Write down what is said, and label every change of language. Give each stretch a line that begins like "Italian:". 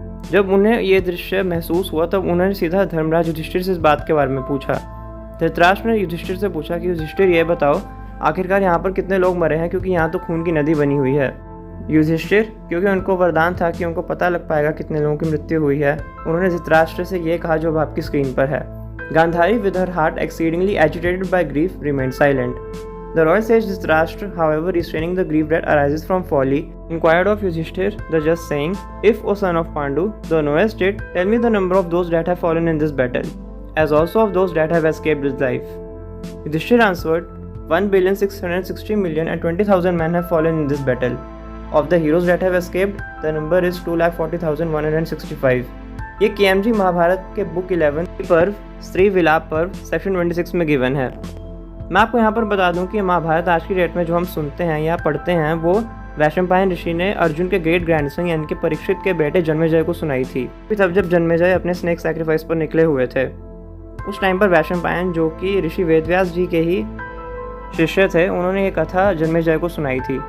Hindi: जब उन्हें ये दृश्य महसूस हुआ तब उन्होंने सीधा धर्मराज युधिष्ठिर से इस बात के बारे में पूछा। धृतराष्ट्र ने युधिष्ठिर से पूछा कि युधिष्ठिर ये बताओ आखिरकार यहाँ पर कितने लोग मरे हैं, क्योंकि यहाँ तो खून की नदी बनी हुई है। युधिष्ठिर, क्योंकि उनको वरदान था कि उनको पता लग पाएगा कितने लोगों की मृत्यु हुई है, उन्होंने धृतराष्ट्र से ये कहा जो अब आपकी स्क्रीन पर है।
English: Gandhari, with her heart exceedingly agitated by grief, remained silent. The royal sage Dhritarashtra, however, restraining the grief that arises from folly, inquired of Yudhishthir, the just saying, "If, O son of Pandu, thou knowest it, tell me the number of those that have fallen in this battle, as also of those that have escaped with life." Yudhishthir answered, 1,660,020,000 men have fallen in this battle. Of the heroes that have escaped, the number is 2,40,165.
Hindi: ये KMG Mahabharat के book 11 पर्व स्त्री विलाप पर्व section 26 में given है। मैं आपको यहाँ पर बता दूँ कि महाभारत आज की डेट में जो हम सुनते हैं या पढ़ते हैं वो वैशंपायन ऋषि ने अर्जुन के ग्रेट ग्रैंडसन यानी कि परीक्षित के बेटे जन्मेजय को सुनाई थी। तब जब जन्मेजय अपने स्नेक सैक्रिफाइस पर निकले हुए थे, उस टाइम पर वैशंपायन, जो कि ऋषि वेदव्यास जी के ही शिष्य थे, उन्होंने ये कथा जन्मेजय को सुनाई थी।